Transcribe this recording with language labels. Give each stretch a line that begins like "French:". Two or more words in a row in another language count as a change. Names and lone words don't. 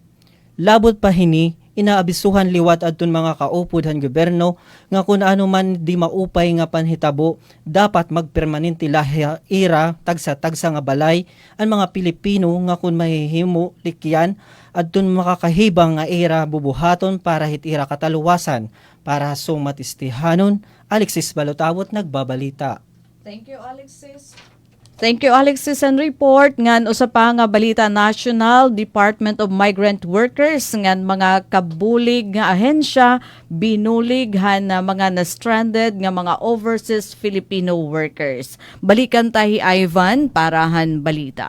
Waray: Labot pa hini inaabisuhan liwat adton mga kaupod han gobyerno nga kun ano man di maupay nga panhitabo dapat magpermanente ira tagsa-tagsa nga balay ang mga Pilipino nga kun mahihimo likyan adton makakahibang nga ira bubuhaton para hit ira kataluwasan para sumatistihanon. Alexis Balotabot nagbabalita.
English: Thank you, Alexis. Thank you, Alexis, and
Waray: report ngan usa pa nga balita national Department of Migrant Workers ngan mga kabulig nga ahensya binulig han mga na-stranded nga mga
English: overseas Filipino workers.
Waray: Balikan tahi Ivan para han balita.